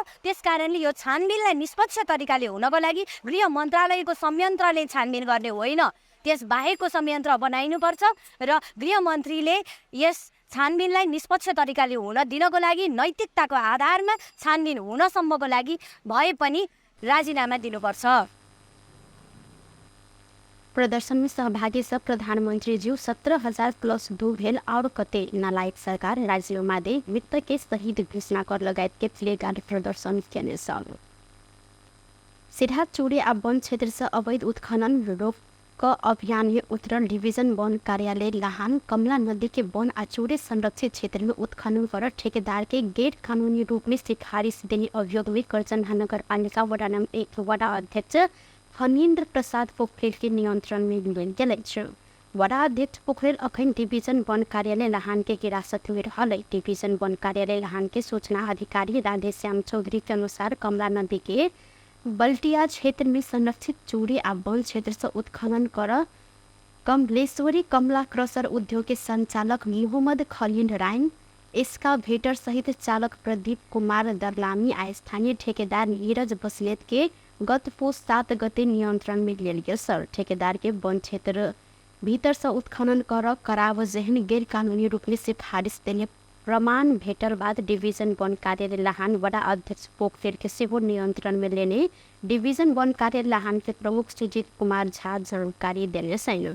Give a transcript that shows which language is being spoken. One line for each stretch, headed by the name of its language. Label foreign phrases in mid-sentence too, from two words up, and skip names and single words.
Nepali: त्यस कारणले यो छानबिनलाई निष्पक्ष तरिकाले हुनको लागि गृह मन्त्रालयको संयन्त्रले छानबिन गर्ने होइन, त्यस बाहेकको संयन्त्र बनाइनुपर्छ र गृह मन्त्रीले यस छानबिनलाई निष्पक्ष तरिकाले हुन दिनको लागि नैतिकताको आधारमा छानबिन हुनसम्मको लागि भए पनि राजीनामा दिनुपर्छ।
Maithili: प्रदर्शन में सहभागी सब प्रधानमंत्री जी 17,000+2 भेल और कते नालायक सरकार राज्यों मादे मृतक के शहीद घोषणा कर लगायत के प्लेगार्ड प्रदर्शन केने सल। सिराहा चूड़ी आ वन क्षेत्र से अवैध उत्खनन रोक अभियान में उत्तरण डिवीजन वन कार्यालय लाहान कमला नदी के वन आ चूड़े संरक्षित क्षेत्र में उत्खनन कर ठेकेदार के गैर कानूनी रूप में सिफारिश देने अभियोग में कर्जन नगर पालिका वडा नंबर 1 वडा अध्यक्ष फणीन्द्र प्रसाद पोखरेल के नियंत्रण में लियल गेल। वडा अध्यक्ष पोखरेल अखन डिवीजन वन कार्यालय लाहान के हिरासत में रहल। डिवीजन वन कार्यालय लाहान के सूचना अधिकारी राधेश्याम चौधरी के अनुसार कमला नदी के बल्टिया क्षेत्र में संरक्षित चूड़ी आ वन क्षेत्र से उत्खनन कर कमलेश्वरी कमला क्रसर उद्योग के संचालक मोहम्मद खलील रायन, एस्कावेटर सहित चालक प्रदीप कुमार दरलामी आ स्थानीय ठेकेदार नीरज बसलेत के गत पुष 7 गते नियंत्रण में लियल गेल। सर ठेकेदार के वन क्षेत्र भीतर से उत्खनन कर कराव जहन गैर कानूनी रूप में सिफारिश देने प्रमाण भेटल बाद डिवीजन वन कार्यालय लाहान वडा अध्यक्ष पोखरेल के सेहो नियंत्रण में लेने डिवीजन वन कार्यालय लाहान के प्रमुख सुजीत कुमार झा जानकारी देने छैन।